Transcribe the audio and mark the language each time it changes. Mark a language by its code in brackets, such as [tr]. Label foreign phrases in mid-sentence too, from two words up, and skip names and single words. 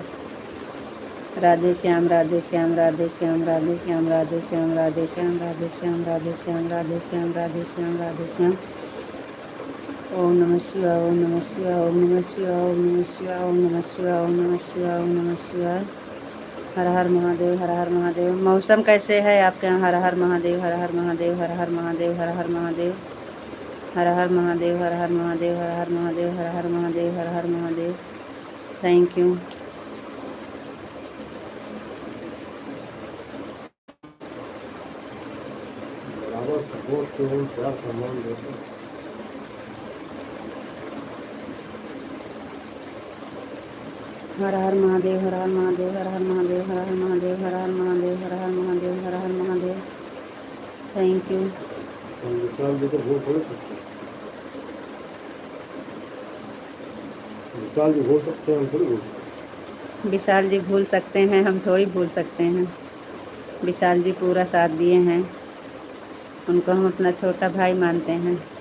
[hi] राधे श्याम राधे श्याम राधे श्याम राधे श्याम राधे श्याम राधे श्याम राधे श्याम राधे श्याम राधे श्याम राधे श्याम राधे श्याम। ओम नमः शिवाय ओम नमः शिवाय ओम नमः शिवाय ओम नमः शिवाय ओम नमः शिवाय ओम नमः शिवाय ओम नमः शिवाय। हर हर महादेव हर हर महादेव। मौसम कैसे है आपके यहाँ? हर हर महादेव हर हर महादेव हर हर महादेव हर हर महादेव हर हर महादेव हर हर महादेव हर हर महादेव हर हर महादेव हर हर महादेव। [en] Thank you. [hi] बराबर सपोर्ट के लिए क्या सम्मान देते हैं। हर हर महादेव हर हर महादेव हर हर महादेव हर हर महादेव हर हर महादेव हर हर महादेव हर हर महादेव। [en] Thank you. [hi] हम विशाल जी को भूल थोड़ी सकते हैं। विशाल जी भूल सकते हैं, हम थोड़ी भूल सकते हैं। विशाल जी भूल सकते हैं, हम थोड़ी भूल सकते हैं। विशाल जी पूरा साथ दिए हैं, उनको हम अपना छोटा भाई मानते हैं।